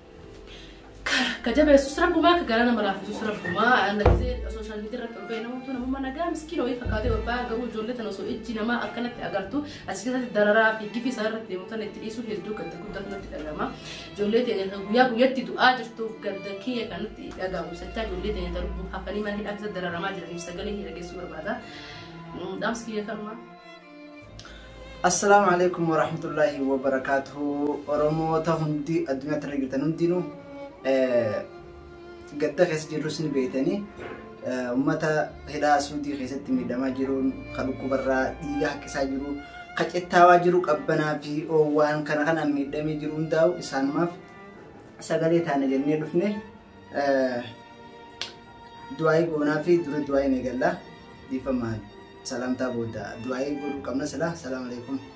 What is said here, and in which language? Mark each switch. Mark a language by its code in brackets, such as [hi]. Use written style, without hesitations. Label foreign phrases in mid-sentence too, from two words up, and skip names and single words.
[om] kajabeessus rabbumaa akka gara nama laafisus rabbumaa andagisee [en] sooshaal miidiyaa [om] irratti ol ba'ee namoota namummaa nagaa miskiina wayii fakkaatee ol ba'aa garuu ijoollee tana osoo ijji namaa akkanatti agartu achi keessatti dararaa fi gifii isaa irratti deemuutan itti dhiisuu hedduu gadda guddaa kanatti dhagama ijoollee teenya guyyaa guyyatti du'aa jirtuuf gadda kiyya kanatti dhagamu sachaa ijoollee teenya darbu hafanii mana hidhaa keessatti dararamaa jiraniif sagalee hidha geessuu barbaada dhaamsi kiyya kanuma. [ar] السلام عليكم ورحمة الله وبركاته. [om] Oromoota hundi addunyaatti irra jirtan hundinuu gadda keessa jirus ni beektanii ummata hidhaa suudii keessatti miidhamaa jiruun kan dhukkubarraa dhiiga haqqisaa jiru qacettaawaa jiru qabbanaa fi waan kana kanaan miidhamee jiru hundaa'u isaanumaaf sagalee taana jennee dhufne du'aayii goonaa fi dura du'aayii eegallaa dhiifamaa salamtaa booda du'aayii godhuu qabna sila [ar] سلام عليكم.